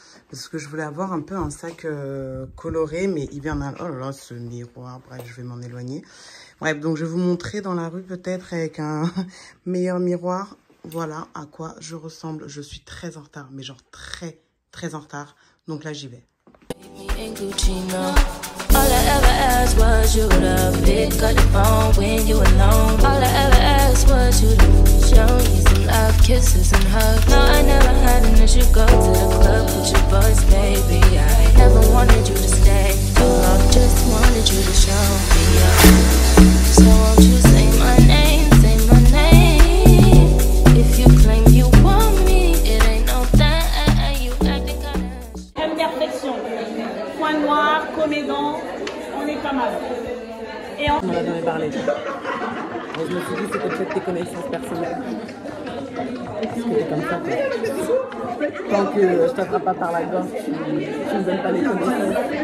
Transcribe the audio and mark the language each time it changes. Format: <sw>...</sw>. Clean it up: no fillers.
<fr>Parce que je voulais avoir un peu un sac coloré, mais hivernal. Oh là là, ce miroir. Bref, je vais m'en éloigner. Bref, donc je vais vous montrer dans la rue peut-être avec un meilleur miroir. Voilà à quoi je ressemble. Je suis très en retard, mais genre très, très en retard. Donc là, j'y vais.</fr> <en>All I ever asked was you to pick up the phone when you alone. All I ever asked was you to show me some love, kisses and hugs. No, I never had an issue. Go to the club with your boys, baby. I never wanted you to stay too long, just wanted you to show me up. So won't you say my name, say my name? If you claim you want me, it ain't no thing. You acting kinda. Imperfection.</en> <fr>Point noir, comédant, on est pas mal. Et on en avait parlé. Je me suis dit, c'était peut-être tes connaissances personnelles. Parce que t'es comme ça, toi. Tant que je t'attrape pas par la gorge, tu me donnes pas les connaissances.</fr>